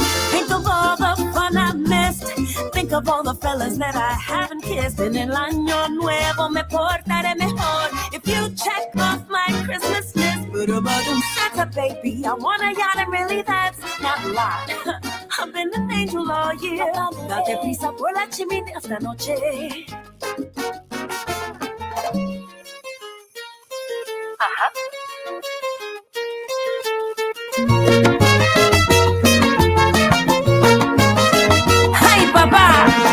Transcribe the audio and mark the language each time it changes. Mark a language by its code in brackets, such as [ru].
[en] Think of all the fun I missed. Think of all the fellas that I haven't kissed. [es] En el año nuevo me portaré mejor [en] if you check off my Christmas list. Santa baby, I want a yacht, and really that's not a lot. I've been an angel all year. [es] Date prisa por la chimenea esta noche. Ajá. ¡Ay, papá!